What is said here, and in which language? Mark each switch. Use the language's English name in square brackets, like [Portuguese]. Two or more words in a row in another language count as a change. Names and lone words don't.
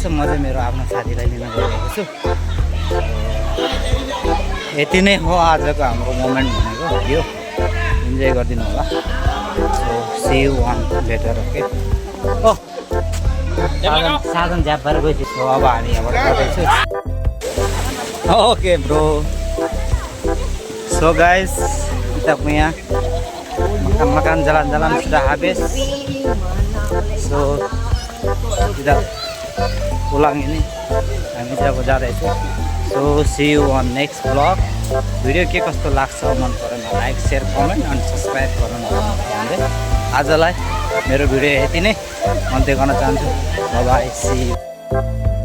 [Nepali] म चाहिँ मेरो आफ्नो साथीलाई लिन गइरहेको छु। यति नै हो आजको हाम्रो मोमेन्ट भनेको यो। [English] enjoy [Nepali] गरिदिनु होला। [English] so see you one later okay. [Nepali] साधन झ्याप भएर गइसक्यो। अब हामी यहाँबाट जाँदैछु। [English] okay bro. so guys [Malay] kita punya makan jalan-jalan sudah habis. So kita pulang ini [Nepali] हामी चाहिँ अब जाँदैछु। [English] so see you on next vlog. [Nepali] भिडियो के कस्तो लाग्छ मन परेन [English] like share comment [Nepali] अनि सब्सक्राइब गर्नु नभुल्नु। आजलाई मेरो भिडियो यति नै अन्त्य गर्न चाहन्छु। [English] bye bye see you.